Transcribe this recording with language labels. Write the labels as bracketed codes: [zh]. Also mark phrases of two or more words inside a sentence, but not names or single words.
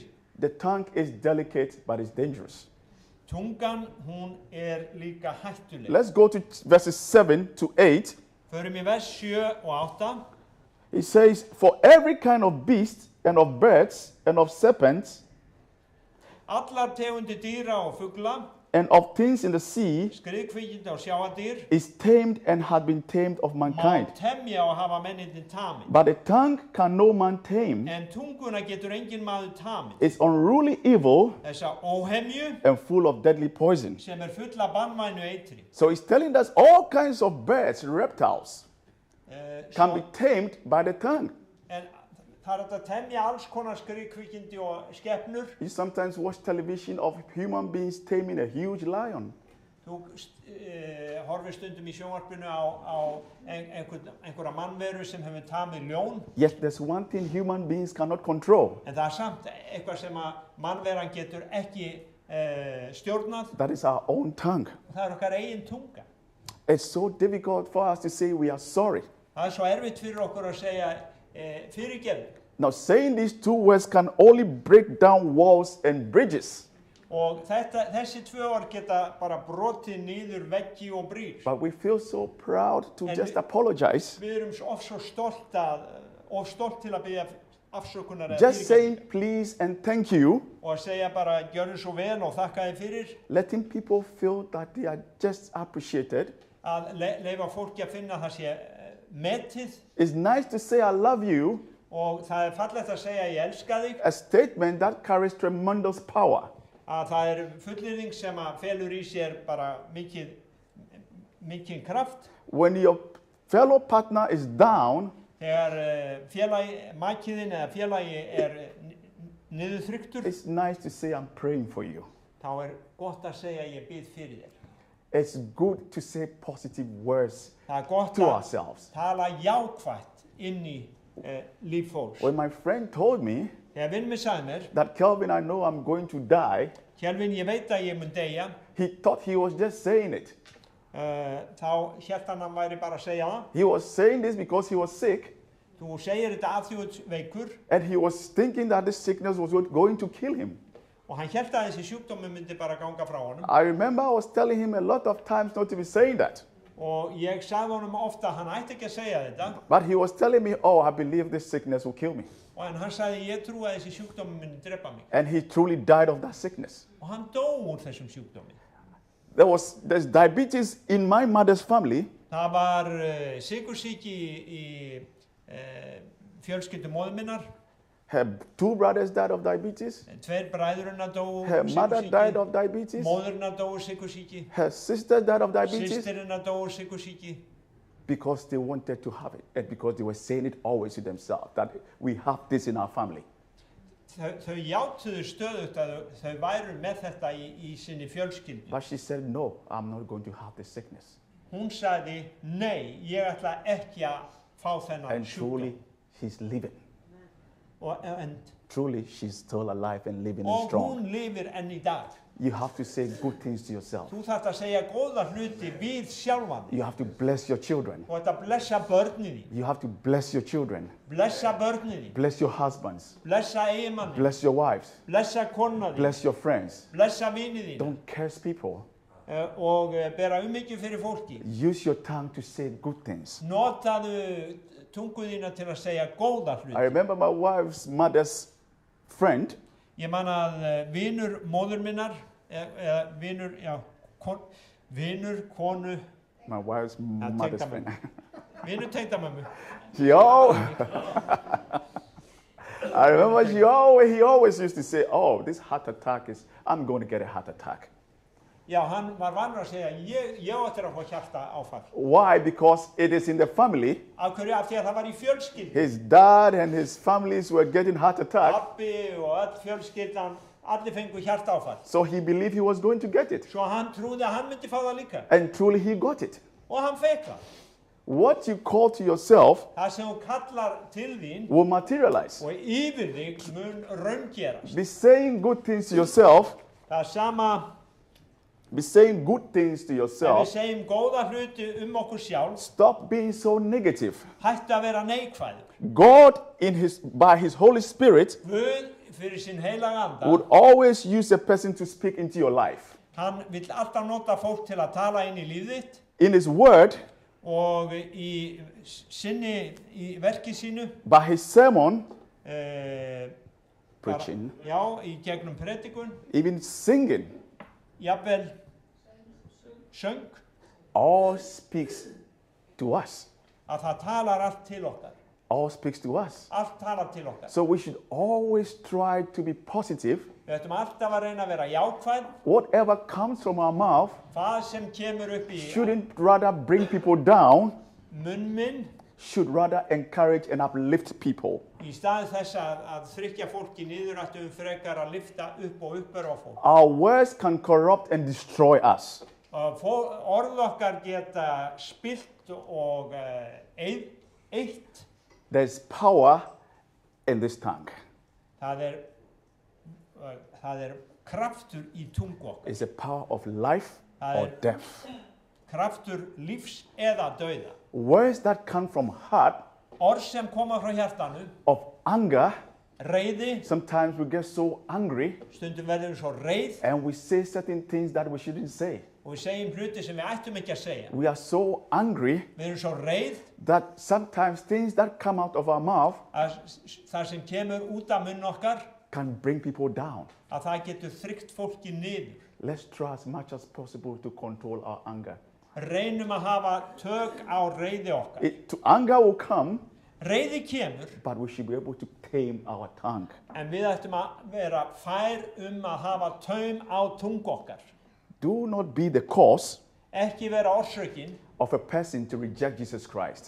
[en] The tongue is delicate, but it's dangerous. [is] Tungan, hún líka hættuleg. [en] Let's go to verses 7 to 8. [is] Förum í vers 7 og 8. [en] It says, for every kind of beast and of birds and of serpents [is] allar tegundir dýra og fugla, [en] and of things in the sea [is] skriðkvíkinda og sjáaldýr, [en] is tamed and had been tamed of [is] má [en] mankind. [is] temja og hafa mennindin tamin. [en] But the tongue can no man tame. [is] En tunguna getur engin maður tamin. [en] It's unruly evil [is] Þessa óhemju [en] and full of deadly poison. [is] sem full af banvænu eitri. [en] So he's telling us all kinds of birds, reptiles, can be tamed by the tongue. [is] En það hægt að temja alls konar skriðkvíkindi og skepnur. [en] You sometimes watch television of human beings taming a huge lion. [is] Þú horfir stundum í sjónvarpinu á einhverja mannveru sem hefur tamið ljón. [en] Yet there's one thing human beings cannot control. [is] En það samt eitthvað sem að mannveran getur ekki stjórnað. [en] That is our own tongue. [is] Það okkar eigin tunga. [en] It's so difficult for us to say we are sorry. [is] Það svo erfitt fyrir okkur að segja fyrirgefning. [en] Now, saying these two words can only break down walls and bridges. [is] Og þessi tvö orð geta bara brotið niður veggi og brýr. [en] But we feel so proud to just apologize. [is] Við erum svo stolt til að biðja afsökunar eða [en] Just saying please and thank you, [is] og að segja bara gjörðu svo vel og þakka þér fyrir. [en] letting people feel that they are just appreciated. [is] Að leyfa fólki að finna það sé metið. [en] It's nice to say I love you, [is] Og það fallegt að segja ég elska þig. [en] a statement that carries tremendous power. [is] Að það fullyrðing sem að felur í sér bara mikið kraft. [en] When your fellow partner is down, [is] Þegar makiðin eða félagi niðurþryktur, [en] it's nice to say I'm praying for you. [is] þá gott að segja ég bið fyrir þér. [en] It's good to say positive words [is] Það gott [en] to [is] að [en] ourselves. [is] tala jákvætt inn í líf fólks. [en] When my friend told me [is] Þegar vinn minn sagði mér, [en] that Kelvin, I know I'm going to die, [is] Kjelvin, ég veit að ég mun deyja, [en] he thought he was just saying it. [is] þá hélt hann væri bara að segja það. [en] He was saying this because he was sick, [is] Þú segir þetta að þú ert veikur [en] and he was thinking that this sickness was going to kill him. [is] og hann hélt að þessi sjúkdómi myndi bara ganga frá honum. [en] I remember I was telling him a lot of times not to be saying that. [is] Og ég sagði honum ofta að hann ætti ekki að segja þetta. [en] But he was telling me, oh, I believe this sickness will kill me. [is] En hann sagði ég trúi að þessi sjúkdómi myndi drepa mig. [en] And he truly died of that sickness. [is] Og hann dó úr þessum sjúkdómi. [en] There's diabetes in my mother's family. [is] Það var sykursýki í fjölskyldu móður minnar. [en] Her two brothers died of diabetes. [is] Tveir bræður hennar dóu [en] Her mother died [is] sykursýki. [en] of diabetes. [is] Móður hennar dóu sykursýki. [en] Her sister died of diabetes [is] Systir hennar dóu sykursýki. [en] because they wanted to have it and because they were saying it always to themselves that we have this in our family. [is] Þau játuðu stöðugt að þau væru með þetta í sinni fjölskyldu. [en] But she said, no, I'm not going to have this sickness. [is] Hún sagði, nei, ég ætla ekki að fá þennan [en] And [is] sjúkdóm. [en] truly, she's living. [is] En [en] Truly, she's still alive and living and [is] og [en] strong. [is] hún lifir enn í dag. [en] You have to say good things to yourself. [is] Þú þarft að segja góða hluti við sjálfan. [en] You have to bless your children. [is] Þú ætti að blessa börnin þín. [en] You have to bless your children. [is] Blessa börnin þín. [en] Bless your husbands. [is] Blessa eiginmannin. [en] Bless your wives. [is] Blessa kona þín. [en] Bless your friends. [is] Blessa vini þín. [en] Don't curse people. [is] Og bera umhyggju fyrir fólki. [en] Use your tongue to say good things. [is] Notaðu tungu þína til að segja góða [en] I [is] hluti. [en] remember my wife's mother's friend. [is] Ég man að vinur móður minnar, vinur konu, [en] My wife's mother's friend. [is] vinur tengdamömmu. [en] I remember he always used to say, oh, this heart attack I'm going to get a heart attack. [is] Já, hann var vanur að segja, ég ætti að fá hjarta áfall. [en] Why? Because it is in the family. [is] Af hverju? Af því að það var í fjölskyldu. [en] His dad and his families were getting heart attack. [is] Pabbi og öll fjölskyldan, allir fengu hjarta áfall. [en] So he believed he was going to get it. [is] Svo hann trúði að hann myndi fá það líka. [en] And truly he got it. [is] Og hann fekk það. [en] What you call to yourself [is] Það sem þú kallar til þín [en] will materialize. [is] og yfir þig mun raungerast. [en] Be saying good things to yourself. [is] Það sama [en] Be saying good things to [is] ef við [en] yourself. [is] segjum góða hluti okkur sjálf, [en] Stop being so negative. [is] hættu að vera neikvæður. [en] God, by his Holy Spirit, [is] Guð fyrir sinn heilaga anda, [en] would always use a person to speak into your life. [is] hann vill alltaf nota fólk til að tala inn í líf þitt [en] In his word, [is] og í verki sínu, [en] by his sermon, preaching, [is] Já, í gegnum predikun, [en] even singing, [is] jafnvel söng, [en] all speaks to us. [is] að það talar allt til okkar. [en] All speaks to us. [is] Allt talar til okkar. [en] So we should always try to be positive. [is] Við ættum alltaf að reyna að vera jákvæð. [en] Whatever comes from our mouth [is] Hvað sem kemur upp í [en] shouldn't rather bring people down, [is] munn minn, [en] should rather encourage and uplift people. [is] í stað þess að þrykkja fólki niður, ættum við frekar að lyfta upp og uppbera fólk. [en] Our words can corrupt and destroy us. [is] Orð okkar geta spillt og eitt. [en] There's power in this tongue. [is] Það er kraftur í tungu okkar. [en] It's a power of life or death. [is] Kraftur lífs eða dauða. [en] Words that come from heart, [is] Orð sem koma frá hjartanu, [en] of anger, [is] reiði, [en] sometimes we get so angry [is] stundum verðum við svo reið [en] and we say certain things that we shouldn't say. [is] og við segjum hluti sem við ættum ekki að segja. [en] We are so angry [is] Við erum svo reið [en] that sometimes things that come out of our mouth [is] að það sem kemur út af munn okkar, [en] can bring people down. [is] að það getur þryggt fólki niður. [en] Let's try as much as possible to control our anger. [is] Reynum að hafa tök á reiði okkar. [en] Anger will come, [is] Reiði kemur, [en] but we should be able to tame our tongue. [is] en við ættum að vera fær að hafa taum á tungu okkar. [en] Do not be the cause [is] Ekki vera orsökin [en] of a person to reject Jesus Christ.